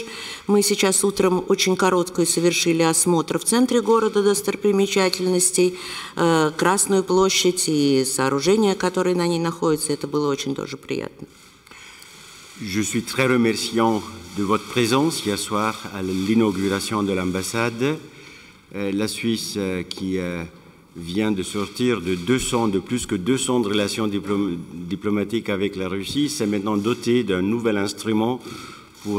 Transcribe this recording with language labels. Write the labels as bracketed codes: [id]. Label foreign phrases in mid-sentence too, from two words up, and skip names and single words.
[ru] Мы сейчас утром очень короткую совершили осмотр в центре города достопримечательностей, Красную площадь и сооружения, которые на ней находятся. Это было очень тоже приятно. [fr] Je suis très remerciant de votre présence hier soir à l'inauguration de l'ambassade. La Suisse qui vient de sortir de plus que 200 relations diplomatiques avec la Russie, s'est maintenant dotée d'un nouvel instrument pour